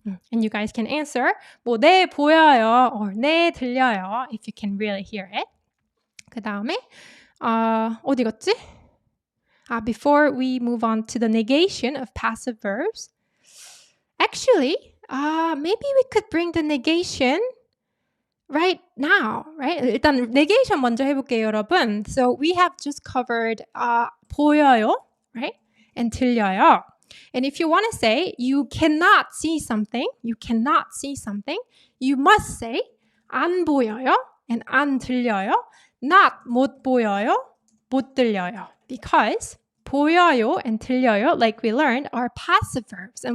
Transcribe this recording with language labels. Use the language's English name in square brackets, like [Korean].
[English] And you guys can answer 뭐 [Korean] 네 보여요 [English] or [Korean] 네 들려요 [English] if you can really hear it. [Korean] 그 다음에 어디 갔지? [English] Before we move on to the negation of passive verbs, actually, maybe we could bring the negation right now, right? [Korean] 일단 negation 먼저 해볼게요, 여러분. [English] So we have just covered 보여요, right? And 들려요. And if you want to say you cannot see something, you must say 안 보여요 and 안 들려요. [Korean] Not 못 보여요, 못 들려요. [English] Because 보여요 and 들려요, like we learned, are passive verbs.